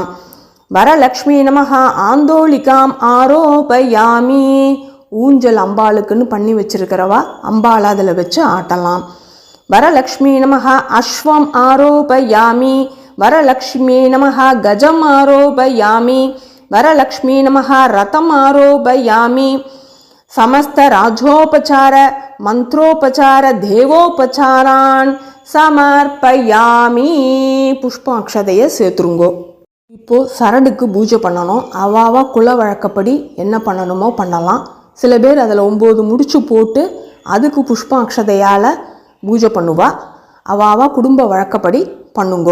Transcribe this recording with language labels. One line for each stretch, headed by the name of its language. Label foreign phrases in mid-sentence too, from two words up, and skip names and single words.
Sanskrit: वरलक्ष्मी नमः। आन्दोलिकाम् आरोपयामि.
Tamil: ஊஞ்சல் அம்பாளுக்குன்னு பண்ணி வச்சிருக்கிறவா அம்பாள் அதில் வச்சு ஆட்டலாம்.
Sanskrit: वरलक्ष्मी नमः अश्वम् आरोपयामि वरलक्ष्मी नमः गजम् आरोपयामि वरलक्ष्मी नमः रथम् आरोपयामि समस्त राजोपचार मंत्रोपचार देवोपचारान समर्पयामी
Tamil: புஷ்பம் அக்ஷதையை சேர்த்துருங்கோ. இப்போது சரடுக்கு பூஜை பண்ணணும். அவாவா குல வழக்கப்படி என்ன பண்ணணுமோ பண்ணலாம். சில பேர் அதில் 9 முடிச்சு போட்டு அதுக்கு புஷ்பம் அக்ஷதையால் பூஜை பண்ணுவா. அவாவா குடும்ப வழக்கப்படி பண்ணுங்கோ.